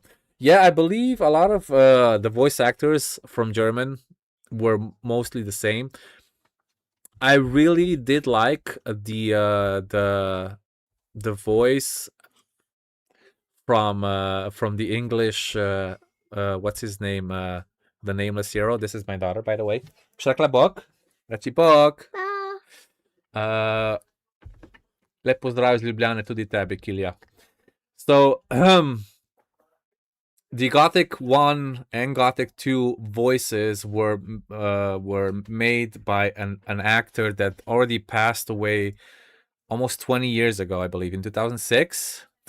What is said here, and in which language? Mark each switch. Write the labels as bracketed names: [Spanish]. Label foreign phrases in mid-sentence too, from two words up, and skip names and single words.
[English] Yeah, I believe a lot of the voice actors from German were mostly the same. I really did like the voice from the English. What's his name? The nameless hero. This is my daughter, by the way. Šaklabok. Racipok. [Slovenian] Lep pozdrav iz Ljubljane tudi tebi, Kilja. [English] So, the Gothic 1 and Gothic 2 voices were made by an actor that already passed away almost 20 years ago, I believe, in 2006.